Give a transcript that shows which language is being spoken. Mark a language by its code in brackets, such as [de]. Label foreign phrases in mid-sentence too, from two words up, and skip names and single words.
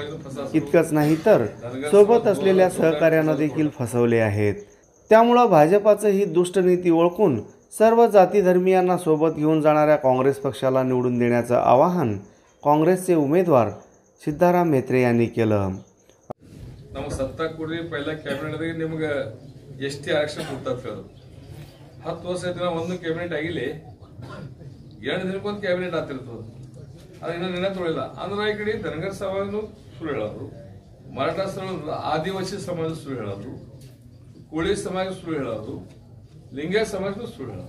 [mr] इतकंच नाही तर सोबत असलेल्या सहकार्यांना देखील फसवले आहेत. त्यामुळे भाजपाचं ही दुष्ट नीती ओळखून सर्व जाती धर्मीयांना सोबत घेऊन जाणाऱ्या काँग्रेस पक्षाला निवडून देण्याचं आवाहन काँग्रेसचे उमेदवार ಸಿದ್ದರಾಮ್ म्हेत्रे यांनी केलं. [kn] ನಮ್ಮ ಸತ್ತಾ ಕೂಡಿ पहिला ಕ್ಯಾಬಿನೆಟ್ ನಿಮಗೆ ಎಷ್ಟೇ ಆಕ್ಷನ್ ಕೊಡ್ತಾರೆ 10 ವರ್ಷ ದಿನ ಒಂದು ಕ್ಯಾಬಿನೆಟ್ ಆಗಿಲ್ಲ, 2 ದಿನಕ್ಕೊಂದು ಕ್ಯಾಬಿನೆಟ್ ಆಗ್ತಿರ್ತದೆ. ಅದು ಇನ್ನೂ ನೆನೆ ತೊಳಿಲ್ಲ ಅಂದ್ರೆ ಈ ಕಡೆ ಧನಗರ ಸಮಾಜನು ಸುಳ್ಳು ಹೇಳೋರು, ಮರಾಠ ಸಮಾಜ ಆದಿವಾಸಿ ಸಮಾಜ ಸುಳ್ಳು ಹೇಳೋರು, ಕೋಳಿ ಸಮಾಜ ಸುಳ್ಳು ಹೇಳೋರು, ಲಿಂಗಾಯತ ಸಮಾಜನು ಸುಳ್ಳು ಹೇಳೋರು.